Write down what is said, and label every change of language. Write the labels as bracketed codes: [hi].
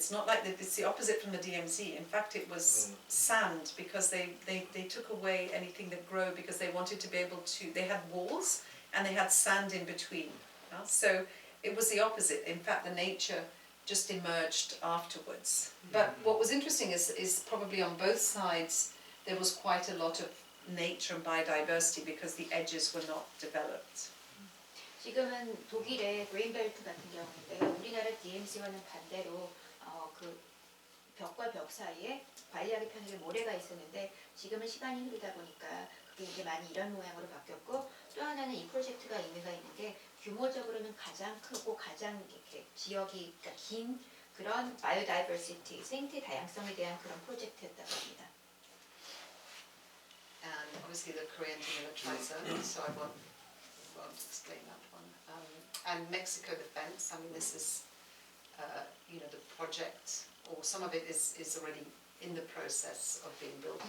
[en] It's not like it's the opposite from the DMZ. In fact, it was sand, because they took away anything that grew, because they wanted to be able to, they had walls and they had sand in between. So it was the opposite. In fact, the nature just emerged afterwards. But what was interesting is probably on both sides there was quite a lot of nature and biodiversity, because the edges were not developed. [ko] 지금은 독일의 그린벨트 같은 경우인데요. 우리나라 DMZ와는 반대로 그 벽과 벽 사이에 관리하기 편하게 모래가 있었는데 지금은 시간이 흐르다 보니까 그게 이제 많이 이런 모양으로 바뀌었고, 또 하나는 이 프로젝트가 의미가 있는 게 규모적으로는 가장 크고 가장 이렇게 지역이 그러니까 긴 그런 바이오다이버시티, 생태 다양성에 대한 그런 프로젝트였다고 합니다. [en] And obviously the Korean demilitarized zone, so I won't explain that one. And Mexico defense, I mean, this is, you know, the project, or some of it is already in the process of being built.